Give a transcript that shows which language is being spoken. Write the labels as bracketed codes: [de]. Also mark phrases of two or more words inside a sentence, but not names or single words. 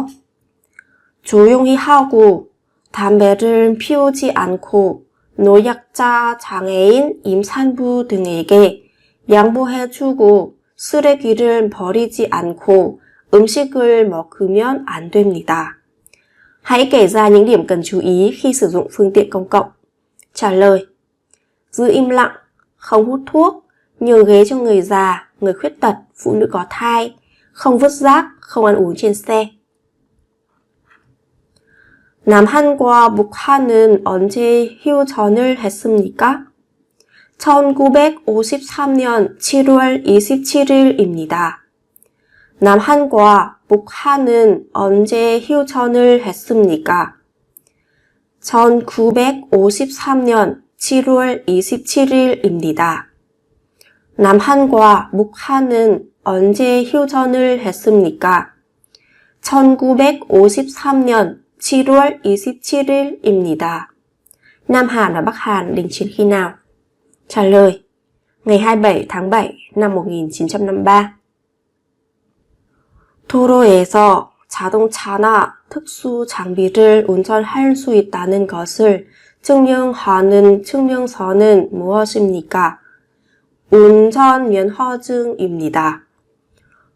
[ko] 조용히 하고 담배를 피우지 않고 노약자, 장애인, 임산부 등에게 양보해주고 쓰레기를 버리지 않고 음식을 먹으면 안 됩니다. [vi] Hãy kể ra những điểm cần chú ý khi sử dụng phương tiện công cộng. Trả lời: giữ im lặng, không hút thuốc, nhường ghế cho người già, người khuyết tật, phụ nữ có thai, không vứt rác, không ăn uống trên xe. [ko] 남한과 북한은 언제 휴전을 했습니까? 1953년 7월 27일입니다. 남한과 북한은 언제 휴전을 했습니까? 1953년 7월 27일입니다. 남한과 북한은 언제 휴전을 했습니까? 1953년 7월 27일입니다. [vi] Nam Hàn và Bắc Hàn đình chiến khi nào? Trả lời: ngày 27 tháng 7 năm 1953. [ko] 도로에서 자동차나 특수 장비를 운전할 수 있다는 것을 증명하는 증명서는 무엇입니까? 운전면허증입니다.